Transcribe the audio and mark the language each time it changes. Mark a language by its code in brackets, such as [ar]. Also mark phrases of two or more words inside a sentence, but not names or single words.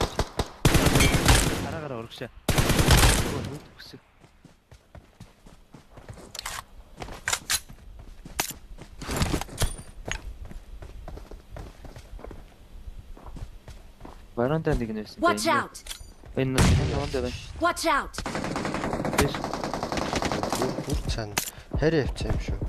[mn] Хараагаар урагшаа. Нүд өсөв. Баранда нэг нь байсан. [en] Watch out! [mn] Энэ баранда байна. [en] Watch out! [mn] Бүр цаана. Харин явцсан юм шүү.